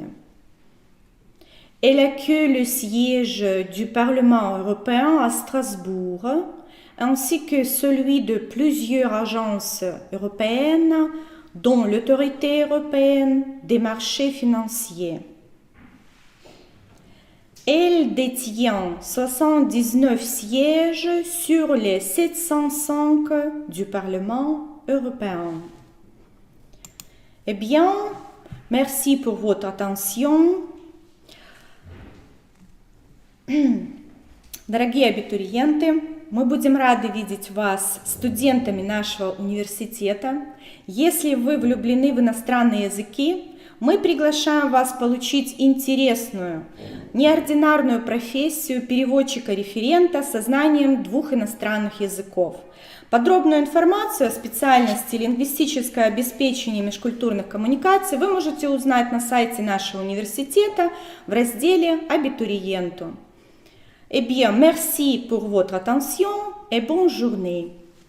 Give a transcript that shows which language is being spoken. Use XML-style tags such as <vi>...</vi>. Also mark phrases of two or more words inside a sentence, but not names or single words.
<fr>Elle accueille le siège du Parlement européen à Strasbourg, ainsi que celui de plusieurs agences européennes, dont l'Autorité européenne des marchés financiers. Elle détient 79 sièges sur les 705 du Parlement européen. Eh bien, merci pour votre attention.</fr> <ru>Дорогие абитуриенты, мы будем рады видеть вас студентами нашего университета. Если вы влюблены в иностранные языки, мы приглашаем вас получить интересную, неординарную профессию переводчика-референта со знанием 2 иностранных языков. Подробную информацию о специальности лингвистическое обеспечение межкультурных коммуникаций вы можете узнать на сайте нашего университета в разделе «Абитуриенту».</ru> <fr>Eh bien, merci pour votre attention et bonne journée.</fr>